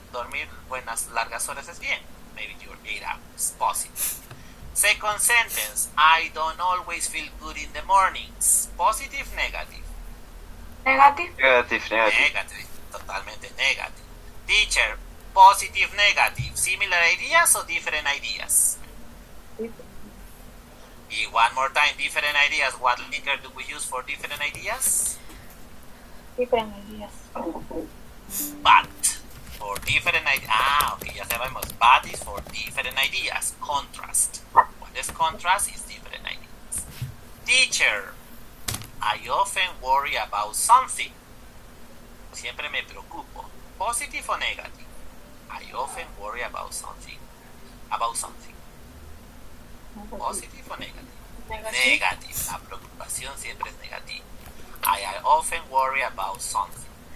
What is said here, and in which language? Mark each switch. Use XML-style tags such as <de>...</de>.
<es>Dormir buenas largas horas es bien.</es> <en>Maybe your 8 hours. Positive. Second sentence. I don't always feel good in the mornings. Positive, negative? Negative. Negative. Totalmente negative. Teacher, positive, negative. Similar ideas or different ideas? Y one more time, different ideas. What linker do we use for different ideas? Different ideas. But. For different ideas. Okay,</en> <es>ya sabemos.</es> <en>But is for different ideas. Contrast. What is contrast? Is different ideas. Teacher, I often worry about something.</en> <es>Siempre me preocupo.</es> <en>Positive or negative? I often worry about something. About something. Positive or negative? Negative.</en> <es>La preocupación siempre es negativa.</es> <en>I often worry about something.</en>